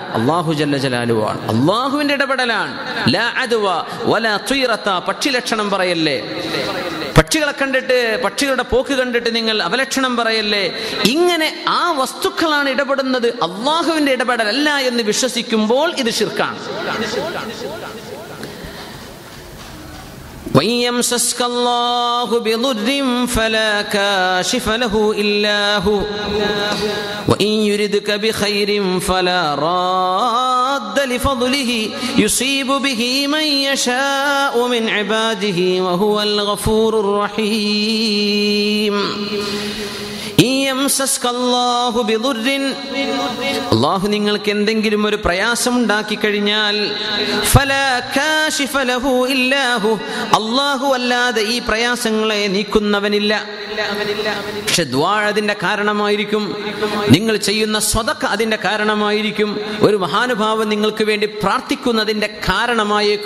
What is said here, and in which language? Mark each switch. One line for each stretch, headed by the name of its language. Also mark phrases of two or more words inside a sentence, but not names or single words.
Arabic: الله جل جلاله
Malayalam: ആണ്, അള്ളാഹുവിന്റെ ഇടപെടലാണ്.
Arabic: لا عدوى ولا طيرة,
Malayalam: പക്ഷി ലക്ഷണം പറയല്ലേ, പക്ഷികളെ കണ്ടിട്ട്, പക്ഷികളുടെ പോക്ക് കണ്ടിട്ട് നിങ്ങൾ അവലക്ഷണം പറയല്ലേ. ഇങ്ങനെ ആ വസ്തുക്കളാണ് ഇടപെടുന്നത്, അള്ളാഹുവിന്റെ ഇടപെടലല്ല എന്ന് വിശ്വസിക്കുമ്പോൾ ഇത് ശിർക്കാണ്.
Arabic: وَإِن يَمْسَسْكَ اللَّهُ بِضُرٍّ فَلَا كَاشِفَ لَهُ إِلَّا هُوَ وَإِن يُرِدْكَ بِخَيْرٍ فَلَا رَادَّ لِفَضْلِهِ يُصِيبُ بِهِ مَن يَشَاءُ مِنْ عِبَادِهِ وَهُوَ الْغَفُورُ الرَّحِيمُ.
Malayalam: അള്ളാഹു നിങ്ങൾക്ക് എന്തെങ്കിലും ഒരു പ്രയാസം ഉണ്ടാക്കി കഴിഞ്ഞാൽ, അള്ളാഹു അല്ലാതെ ഈ പ്രയാസങ്ങളെ നീക്കുന്നവനില്ല. പക്ഷെ ദുആ അതിന്റെ കാരണമായിരിക്കും, നിങ്ങൾ ചെയ്യുന്ന സ്വതക്ക അതിന്റെ കാരണമായിരിക്കും, ഒരു മഹാനുഭാവൻ നിങ്ങൾക്ക് വേണ്ടി പ്രാർത്ഥിക്കുന്നതിന്റെ കാരണമായേക്കും.